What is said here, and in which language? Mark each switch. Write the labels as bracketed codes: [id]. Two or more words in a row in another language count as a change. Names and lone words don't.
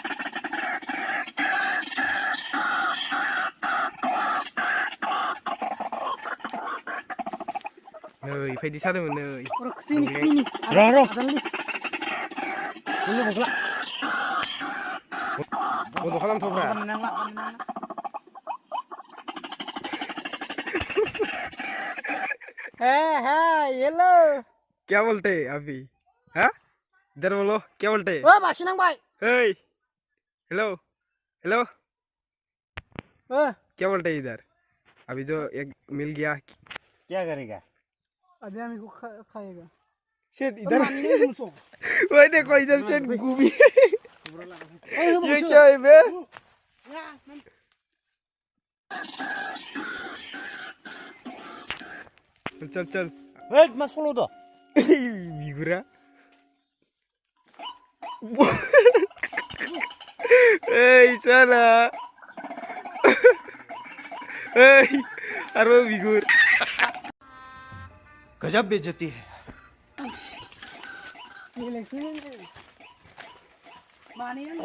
[brx] नै फैदि सादोंमोन नै र' बगला बन्द' खालामथ'ब्रा येलो [hi] क्या बोलते अभी हाँ इधर बोलो क्या बोलते [brx] ओ मासे नांबाय हे हेलो हेलो ओ [hi] क्या बोलते इधर अभी जो एक मिल गया क्या करेगा अभी हम इसको खाएगा शेट इधर मारने मुझको वही देखो इधर शेट घूमी ए ये क्या है बे चल चल [brx] ओइ मा सल' द बिगुरा ओइ साला ओइ आरो बिगुर [hi] गजब बेइज्जती है ये लेके माने